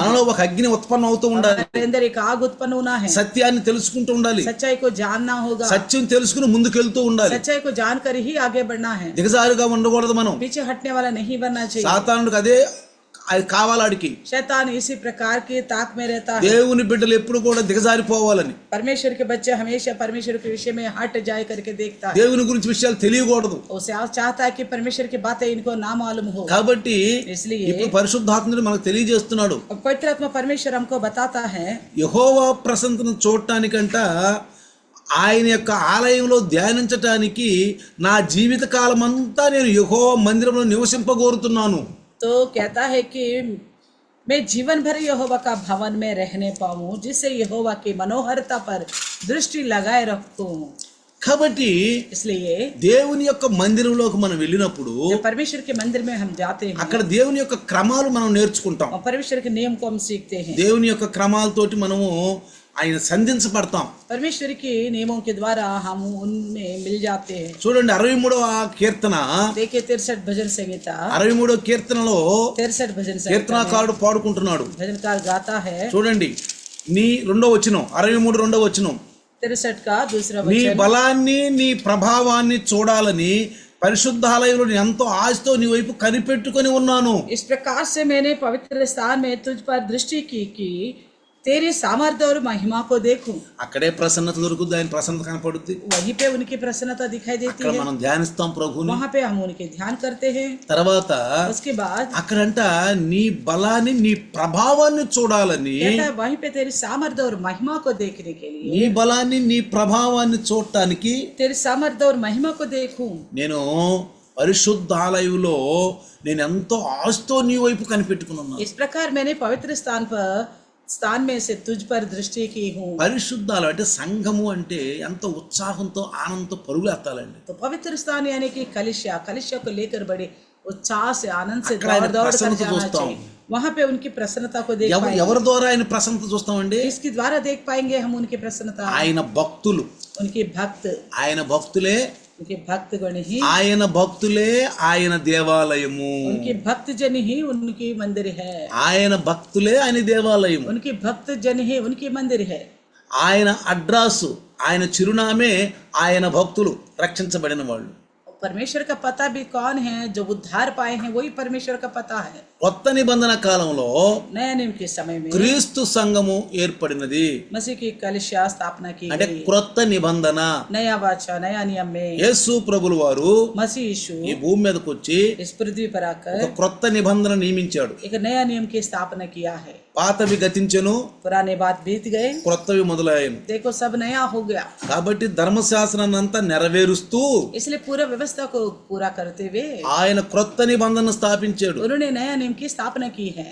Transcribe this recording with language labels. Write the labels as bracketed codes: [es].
[te] మనలో ఒక అగ్ని ఉత్పన్నం అవుతూ ఉండాలి. [hi] हमारे अंदर एक आग उत्पन्न होना है। [te] సత్యాన్ని తెలుసుకుంటూ ఉండాలి. [hi] सच्चाई को जानना होगा। [te] సత్యం తెలుసుకుని ముందుకెళ్తూ ఉండాలి. [hi] सच्चाई को जानकर ही आगे बढ़ना है। [te] దిగజారుగా ఉండకూడదు. మనం [hi] पीछे हटने वाला नहीं बनना चाहिए। [te] సాతానుడికి అదే అది కావాలాడికి. [hi] शैतान इसी प्रकार की ताक में रहता है। [te] దేవుని బిడ్డలు ఎప్పుడు కూడా దిగజారిపోవాలని, [hi] परमेश्वर के बच्चे हमेशा परमेश्वर के विषय में हट जाए करके देखता है। [te] దేవుని గురించి విషయాలు తెలియకూడదు. [hi] उसे चाहता है कि परमेश्वर की बातें इनको ना मालूम हो। [te] కాబట్టి [hi] इसलिए [te] ఇప్పుడు పరిశుద్ధాత్ముడు మనకు తెలియజేస్తున్నాడు. [hi] अब पवित्र आत्मा परमेश्वर हमको बताता है, [te] యెహోవా ప్రసన్నతను చూడటానికంట ఆయన యొక్క ఆలయంలో ధ్యానించటానికి నా జీవిత కాలం అంతా నేను యెహోవా మందిరంలో నివసింపగోరుతున్నాను. [hi] तो कहता है कि मैं जीवन भर यहोवा का भवन में रहने पाऊं, जिससे यहोवा की मनोहरता पर दृष्టి लगाए रखूं। [te] కాబట్టి [hi] इसलिए [te] దేవుని యొక్క మందిరంలోకి మనం వెళ్ళినప్పుడు [hi] जब परमेश्वर के मंदिर में हम जाते हैं [te] అక్కడ దేవుని యొక్క క్రమాలు మనం నేర్చుకుంటాం. [hi] और परमेश्वर के नियम को हम सीखते हैं। [te] దేవుని యొక్క క్రమాలతోటి మనము ఆయన సంధించబడతాం. [hi] परमेश्वर के नियमों के द्वारा हम उनमें मिल जाते हैं। [te] చూడండి 63వ కీర్తన, [hi] देखिए 63 भजन संहिता, [te] 63వ కీర్తనలో [hi] 63 भजन संहिता [te] కీర్తనకారుడు పాడుకుంటున్నాడు. [hi] भजनकार गाता है। [te] చూడండి నీ 2వ వచనం, 63 2వ వచనం, [hi] 63 का दूसरा [te] నీ [hi] वचन, [te] బలాన్ని నీ ప్రభావాన్ని చూడాలని పరిశుద్ధాలయంలో ఎంతో ఆశతో నీ వైపు కనిపెట్టుకొని ఉన్నాను. [hi] इस प्रकार से मैंने पवित्र स्थान में तुझ पर दृष्टि की कि तेरी सामर्थ्य और महिमा को देखूं। [te] అక్కడే ప్రసన్నత దొరుకుద్ది, ఆయన ప్రసన్నత కనపడుద్ది. [hi] वहीं पे उनकी प्रसन्नता दिखाई देती [te] అక్కడ [hi] है, [te] మనం ధ్యానిస్తాం ప్రభుని. [hi] वहाँ पे हम उनके ध्यान करते हैं। [te] తర్వాత [hi] उसके बाद [te] అక్కడంట నీ బలాన్ని నీ ప్రభావాన్ని చూడాలని, [hi] कहता है वहीं पे तेरी सामर्थ्य और महिमा को देखने के लिए, [te] నీ బలాన్ని నీ ప్రభావాన్ని చూడటానికి [hi] तेरी सामर्थ्य और महिमा को देखूं। [te] నేను పరిశుద్ధాలయంలో నేను ఎంతో ఆశతో నీ వైపు కనిపెట్టుకుని ఉన్నాను. [hi] इस प्रकार मैंने पवित्र स्थान में से तुझ पर दृष्टि की हूँ। [te] పరిశుద్ధాలు అంటే సంఘము అంటే ఎంతో ఉత్సాహంతో ఆనందంతో పరుగులేస్తాలండి. [hi] तो पवित्र स्थान यानी कि कलिशा को लेकर बड़े उत्साह से आनंद से [te] అక్కడ ఆయన [hi] दौड़ कर [te] ప్రసన్నత [hi] जाना [te] చూస్తాం. [hi] चाहिए। वहाँ पे उनकी प्रसन्नता को देख पाएंगे। [te] ఎవరి ద్వారా ఆయన ప్రసన్నత చూస్తామండి? [hi] इसके द्वारा देख पाएंगे हम उनकी प्रसन्नता। [te] ఆయన భక్తులు, [hi] उनके भक्त, [te] ఆయన భక్తులే, [hi] उनके भक्तगण ही, [te] ఆయన భక్తులే ఆయన దేవాలయము. [hi] उनके भक्तजन ही उनकी मंदिर है। [te] ఆయన భక్తులే ఆయన దేవాలయము. [hi] उनके भक्तजन ही उनकी मंदिर है। [te] ఆయన అడ్రస్, ఆయన చిరునామే ఆయన భక్తులు, రక్షించబడిన వాళ్ళు. [hi] परमेश्वर का पता भी कौन है? जो उद्धार पाए हैं वही परमेश्वर का पता है। [te] కొత్త నిబంధన కాలంలో [hi] नया नियम के समय में [te] క్రీస్తు సంఘము ఏర్పడినది. [hi] मसीह की कलिशा स्थापना की [te] అంటే [hi] गई। [te] క్రొత్త నిబంధన. [hi] नया वाचा, नया नियम में [te] యేసు ప్రభులు వారు [hi] मसीह यीशु [te] ఈ భూమి మీదకి వచ్చి [hi] इस पृथ्वी पर आकर [te] ఒక క్రొత్త నిబంధన నియమించాడు. [hi] एक नया नियम की स्थापना किया है। [te] పాతవి గతించెను, [hi] पुराने बात बीत गए, [te] క్రొత్తవి మొదలయ్యాను. [hi] देखो सब नया हो गया। [te] కాబట్టి ధర్మశాస్త్రాన్ని అంతా నెరవేరుస్తూ [hi] इसलिए पूरा व्यवस्था को पूरा करते हुए [te] ఆయన క్రొత్త నిబంధన స్థాపించాడు. [hi] उन्होंने नया नियम की स्थापना की है।